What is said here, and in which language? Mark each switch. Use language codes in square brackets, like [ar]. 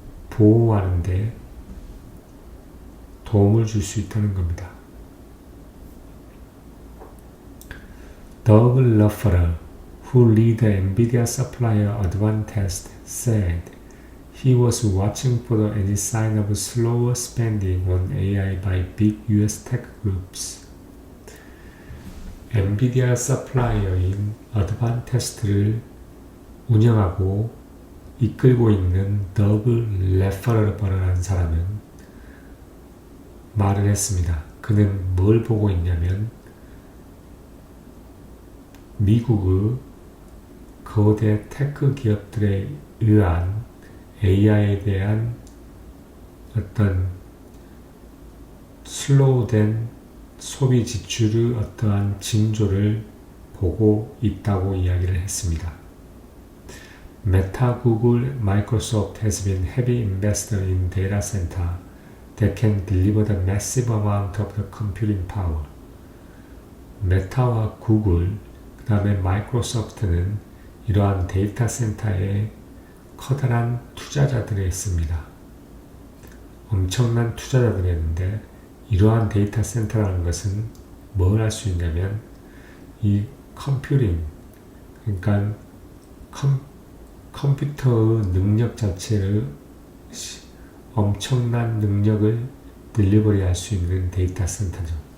[ko] 보호하는데 도움을 줄 수 있다는 겁니다. [en] Doug Laffer, who lead the NVIDIA supplier Advantest, said he was watching for any sign of slower spending on AI by big US tech groups. [ko] 엔비디아 서플라이어인 어드반테스트를 운영하고 이끌고 있는 더그 레퍼러라는 사람은 말을 했습니다. 그는 뭘 보고 있냐면, 미국의 거대 테크 기업들에 의한 AI에 대한 어떤 슬로우된 소비 지출의 어떠한 징조를 보고 있다고 이야기를 했습니다. [en] Meta, Google, Microsoft has been heavy investor in data center that can deliver the massive amount of the computing power. [ko] 메타와 구글, 그 다음에 마이크로소프트는 이러한 데이터 센터에 커다란 투자자들이 있습니다. 엄청난 투자자들이 있는데, 이러한 데이터 센터라는 것은 뭘 할 수 있냐면, 이 컴퓨팅, 그러니까 컴퓨터의 능력 자체를 엄청난 능력을 딜리버리 할 수 있는 데이터 센터죠.